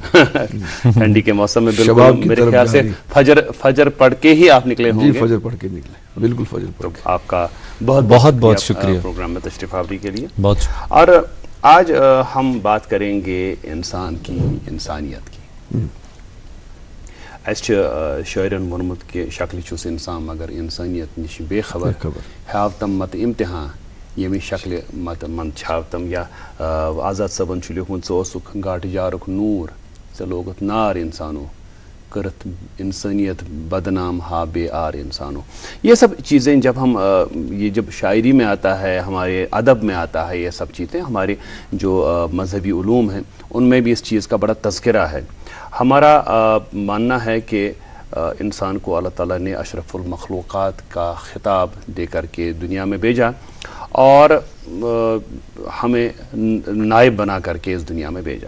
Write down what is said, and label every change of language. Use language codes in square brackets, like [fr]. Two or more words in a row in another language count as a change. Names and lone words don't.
[ur] ٹھنڈی کے موسم میں بالکل میرے خیال سے فجر پڑھ کے ہی آپ نکلے ہوں گے۔ جی فجر پڑھ کے نکلے، بالکل فجر پڑھ کے۔ آپ کا بہت شکریہ پروگرام میں تشریف آوری کے لیے۔ اور آج ہم بات کریں گے انسان کی، انسانیت کی۔ [ks] شاعرن ونمت کہ شکل چھس انسان مگر انسانیت نش بے خبر، ہاو تم مت امتحان یمی شکل مت من چھاو تم، یا آزاد صٲبن چھُ لیوکھمُت ژٕ اوسُکھ گاٹہٕ جارُک نوٗر ژےٚ لوگُتھ نار انسانو، کرت انسانیت بدنام ہا بے آر انسانو۔ [ur] یہ سب چیزیں جب ہم جب شاعری میں آتا ہے، ہمارے ادب میں آتا ہے، یہ سب چیزیں ہمارے جو مذہبی علوم ہیں ان میں بھی اس چیز کا بڑا تذکرہ ہے۔ ہمارا ماننا ہے کہ انسان کو اللہ تعالیٰ نے اشرف المخلوقات کا خطاب دے کر کے دنیا میں بھیجا، اور ہمیں نائب بنا کر کے اس دنیا میں بھیجا۔